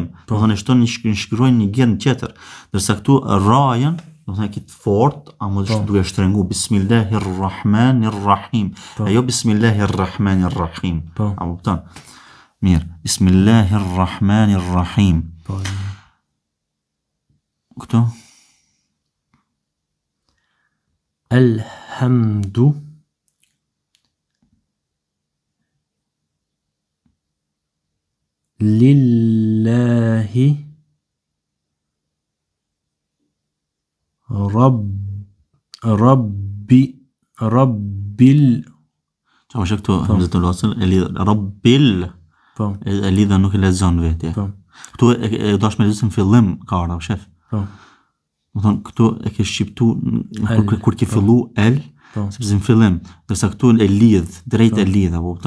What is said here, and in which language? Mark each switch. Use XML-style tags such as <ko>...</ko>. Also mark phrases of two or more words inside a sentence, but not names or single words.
<sq>Do thonë shton shkruajnë një gjën tjetër. Ndërsa këtu rajën, do thonë këtë fort, ama duke shtrëngu bismillahirrahmanirrahim. Ajo bismillahirrahmanirrahim. A kupton? Mirë, bismillahirrahmanirrahim. Këtu?</sq> <ar>Alhamdu lillahi rabbil</ar> <sq>Qa është këtu</sq> <ar>همزة الوصل</ar> <sq>e lidh rabbil e lidha nuk e lexon vetë. Këtu e dash me lexim fillim ka ardha, shef. Do thonë këtu e ke shqiptu kur ke fillu el, sepse në fillim, ndërsa këtu e lidh, drejt e lidh, apo kupton?</sq>